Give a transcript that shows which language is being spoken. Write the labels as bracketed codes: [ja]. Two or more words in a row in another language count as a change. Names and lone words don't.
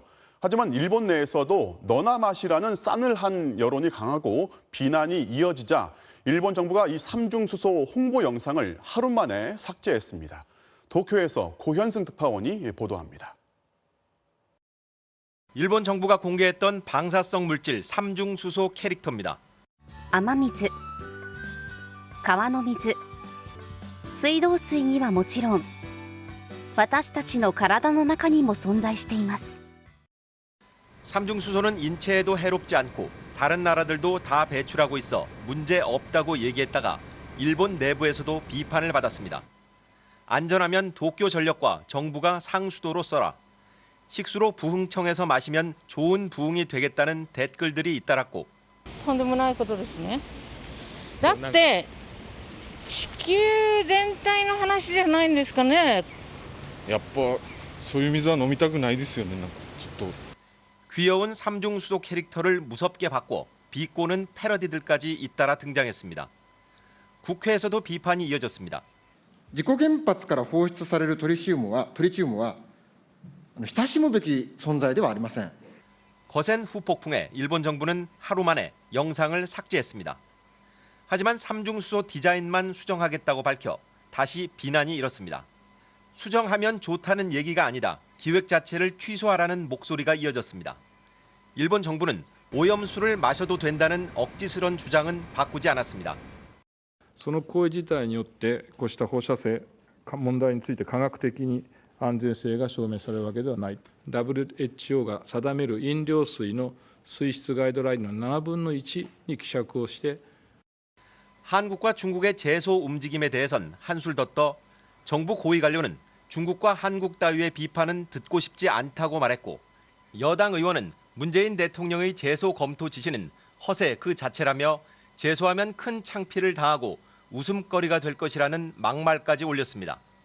[ko] 하지만 일본 내에서도 너나 마시라는 싸늘한 여론이 강하고 비난이 이어지자 일본 정부가 이 삼중 수소 홍보 영상을 하루 만에 삭제했습니다. 도쿄에서 고현승 특파원이 보도합니다. 일본 정부가 공개했던 방사성 물질 3중 수소 캐릭터입니다. [ja] 雨水、川の水、水道水にはもちろん、私たちの体の中にも存在しています。 [ko] 3중 수소는 인체에도 해롭지 않고 다른 나라들도 다 배출하고 있어 문제 없다고 얘기했다가 일본 내부에서도 비판을 받았습니다. 안전하면 도쿄 전력과 정부가 상수도로 써라. 식수로 부흥청에서 마시면 좋은 부흥이 되겠다는 댓글들이 잇따랐고 [ja] とんでもないことですね。だって地球全体の話じゃないんですかね。やっぱそういう水は飲みたくないですよね。なんかちょっと [ko] 귀여운 3중 수소 캐릭터를 무섭게 바꿔 비꼬는 패러디들까지 잇따라 등장했습니다. 국회에서도 비판이 이어졌습니다. [ja] 事故原発から放出されるトリチウムは親しむべき存在ではありません。 [ko] 거센 후폭풍에 일본 정부는 하루 만에 영상을 삭제했습니다. 하지만 3중 수소 디자인만 수정하겠다고 밝혀 다시 비난이 일었습니다. 수정하면 좋다는 얘기가 아니다. 기획 자체를 취소하라는 목소리가 이어졌습니다. 일본 정부는 오염수를 마셔도 된다는 억지스런 주장은 바꾸지 않았습니다. [ja] その行為自体によってこうした放射性問題について科学的に安全性が証明されるわけではない。WHO が定める飲料水の水質ガイドラインの7分の1に希釈をして [ko] 한국과 중국의 제소 움직임에 대해선 한술 더 떠 정부 고위 관료는 중국과 한국 따위의 비판은 듣고 싶지 않다고 말했고 여당 의원은 문재인 대통령의 제소 검토 지시는 허세 그 자체라며 제소하면 큰 창피를 당하고 웃음거리가 될 것이라는 막말까지 올렸습니다.